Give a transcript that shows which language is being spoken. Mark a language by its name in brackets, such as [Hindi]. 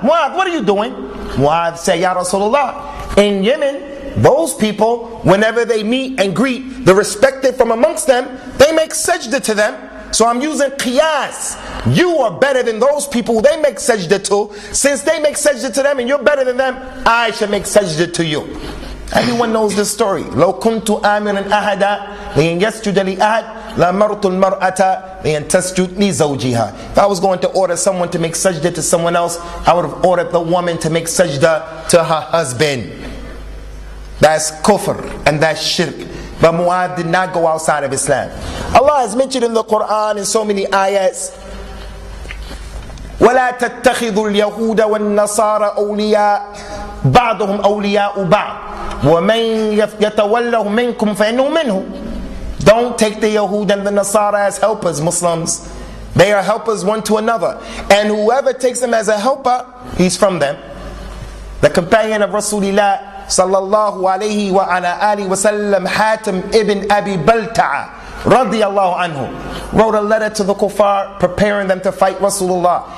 [English] Mu'adh, what are you doing? Mu'adh said, Ya Rasulullah, in Yemen, those people, whenever they meet and greet the respected from amongst them, they make sajda to them. So I'm using qiyas. You are better than those people who they make sajda to. Since they make sajda to them and you're better than them, I should make sajda to you. Everyone knows this story. [Arabic] لو كنت آمرا أحدا لأن يسجد لأحد لأمرت المرأة لأن تسجد لزوجها. [English] If I was going to order someone to make sajda to someone else, I would have ordered the woman to make sajda to her husband. That's kufr and that's shirk. But Mu'adh did not go outside of Islam. Allah has mentioned in the Quran in so many ayats, [Arabic] وَلَا تَتَّخِذُوا الْيَهُودَ وَالنَّصَارَ أَوْلِيَاءَ بَعْضُهُمْ أَوْلِيَاءُ بَعْضٍ وَمَنْ يَتَوَلَّهُ مِنْكُمْ فَإِنَّهُ مِنْهُ. [English] Don't take the Yahud and the Nasara as helpers, Muslims. They are helpers one to another. And whoever takes them as a helper, he's from them. The companion of Rasulullah sallallahu alayhi wa ala alihi wa sallam, Hatim ibn Abi Balta'a radiyallahu anhu, wrote a letter to the kuffar preparing them to fight Rasulullah.